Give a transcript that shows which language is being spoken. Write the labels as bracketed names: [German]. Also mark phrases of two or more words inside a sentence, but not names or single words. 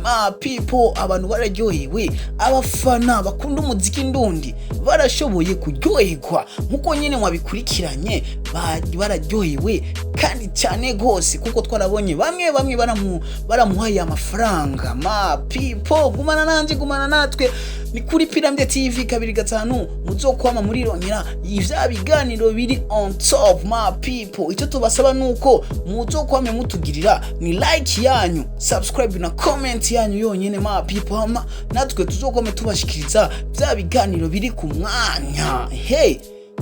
[English] My people, [Rundi] abantu bararyohewe, abafana bakunda umuziki ndundi barashoboye kuryoherwa nkuko nyine mwabikurikiranye, bararyohewe kandi cyane gose kuko twarabonye bamwe baramuhaye amafaranga. [English] My people, [Rundi] gumana nanje gumana natwe ni kuri Pyramid TV 255 muzokwama muri ronyera ivya biganiro biri [English] on top. My people, [Rundi] icyo tubasaba nuko muzokwame mutugirira ni like yanyu, subscribe na comment yanyu yonyene. [English] My people, [Rundi] natwe tuzokome tubashikiriza bya biganiro biri ku mwanya. Hey,